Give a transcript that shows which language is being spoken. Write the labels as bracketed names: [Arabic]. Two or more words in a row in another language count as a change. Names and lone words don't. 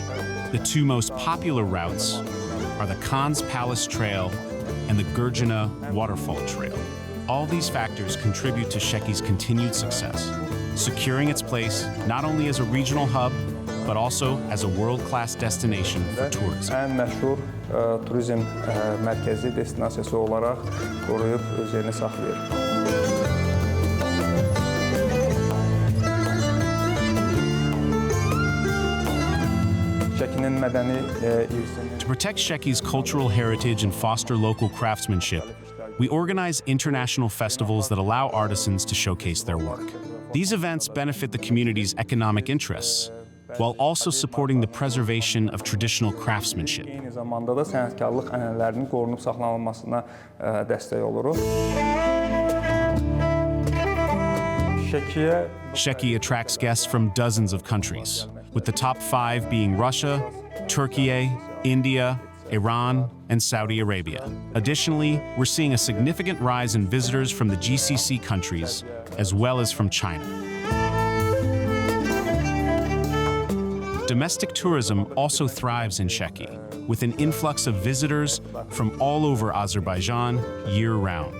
[English] The 2 most popular routes are the Khan's Palace Trail and the Gurjana Waterfall Trail. All these factors contribute to Sheki's continued success, securing its place not only as a regional hub, but also as a world-class destination for tourism. [Azerbaijani] Ən məşhur turizm mərkəzi destinasiyası olaraq qoruyub öz yerini saxlayır. Şəkinin mədəni irsini. [English] To protect Sheki's cultural heritage and foster local craftsmanship, we organize international festivals that allow artisans to showcase their work. These events benefit the community's economic interests, while also supporting the preservation of traditional craftsmanship. [Azerbaijani] Eyni zamanda da sənətkarlıq ənənələrinin qorunub saxlanılmasına dəstək oluruq. [English] Sheki attracts guests from dozens of countries, with the top 5 being Russia, Turkey, India, Iran, and Saudi Arabia. Additionally, we're seeing a significant rise in visitors from the GCC countries, as well as from China. Domestic tourism also thrives in Sheki, with an influx of visitors from all over Azerbaijan year-round.